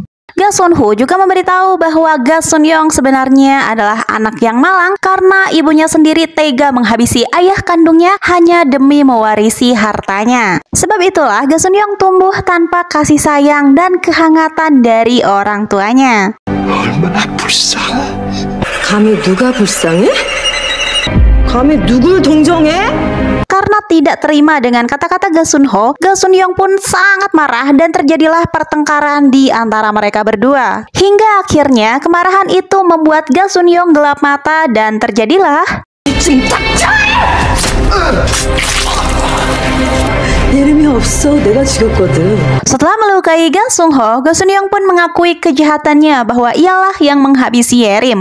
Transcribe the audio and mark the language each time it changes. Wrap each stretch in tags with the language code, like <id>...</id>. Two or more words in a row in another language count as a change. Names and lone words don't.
<id>Ga Sun-ho juga memberitahu bahwa Ga Sun-yong sebenarnya adalah anak yang malang karena ibunya sendiri tega menghabisi ayah kandungnya hanya demi mewarisi hartanya. Sebab itulah Ga Sun-yong tumbuh tanpa kasih sayang dan kehangatan dari orang tuanya.</id> <ko>얼마나 불쌍해. 감히 누가 불쌍해? 감히 누굴 동정해?</ko> <id>Karena tidak terima dengan kata-kata Ga Sun-ho, Ga Sun-young pun sangat marah dan terjadilah pertengkaran di antara mereka berdua. Hingga akhirnya kemarahan itu membuat Ga Sun-young gelap mata dan terjadilah setelah melukai Ga Sun-ho, Ga Sun-young pun mengakui kejahatannya bahwa ialah yang menghabisi Yerim.</id>